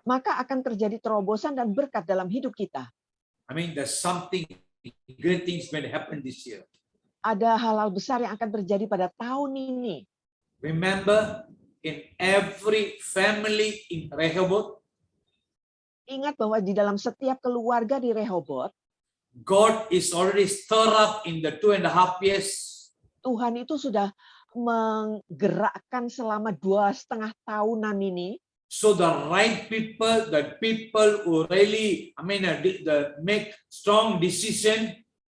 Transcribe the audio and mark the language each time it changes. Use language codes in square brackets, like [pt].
[id] maka akan terjadi terobosan dan berkat dalam hidup kita. [en] There's something, great things going to happen this year. [id] Ada hal-hal besar yang akan terjadi pada tahun ini. [en] Remember, in every family in Rehoboth, [id] Ingat bahwa di dalam setiap keluarga di Rehoboth, [en] God is already stirred up in the 2.5 years. [id] Tuhan itu sudah menggerakkan selama 2,5 tahunan ini. [en] So the right people, the people who really, make strong decision,